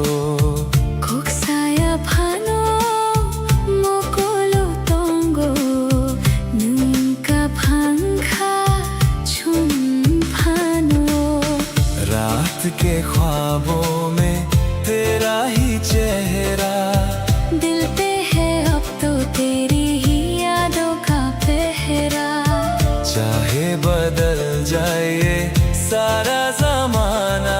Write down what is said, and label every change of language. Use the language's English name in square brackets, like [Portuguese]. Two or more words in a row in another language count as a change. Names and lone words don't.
[Kok Borok] Kok saya phano mokolo tongo nunka phangkha chum phano। [Hindi] रात के ख्वाबों में तेरा ही चेहरा दिल पे है अब तो तेरी ही यादों का पहरा। चाहे बदल जाए ये सारा जमाना